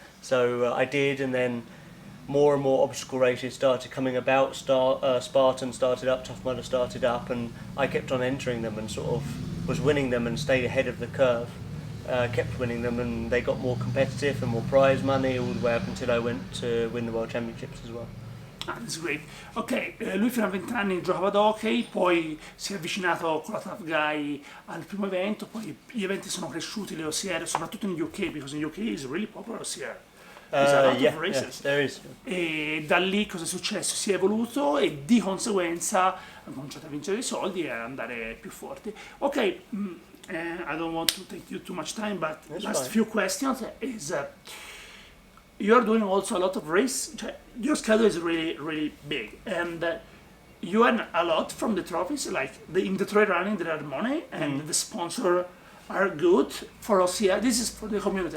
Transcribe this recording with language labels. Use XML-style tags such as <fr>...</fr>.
<en>So I did, and then more and more obstacle races started coming about. Spartan started up, Tough Mudder started up, and I kept on entering them and sort of was winning them and stayed ahead of the curve. Kept winning them, and they got more competitive and more prize money all the way up until I went to win the World Championships as well. Ah, that's great.</en> <it>Ok, lui fino a 20 anni giocava ad hockey, poi si è avvicinato con la Tough Guy al primo evento, poi gli eventi sono cresciuti, le OCR, soprattutto in UK,</it> <en>because in UK is really popular OCR. There's a lot Yeah, of races. there is.</en> <it>E da lì cosa è successo? Si è evoluto e di conseguenza ha cominciato a vincere i soldi e ad andare più forti.</it> <en>Ok, I don't want to take you too much time, but That's last fine. few questions is you're doing also a lot of race. Cioè, your schedule is really, really big, and you earn a lot from the trophies. Like in the trail running, there are money, and the sponsor are good for OCR. This is for the community.</en>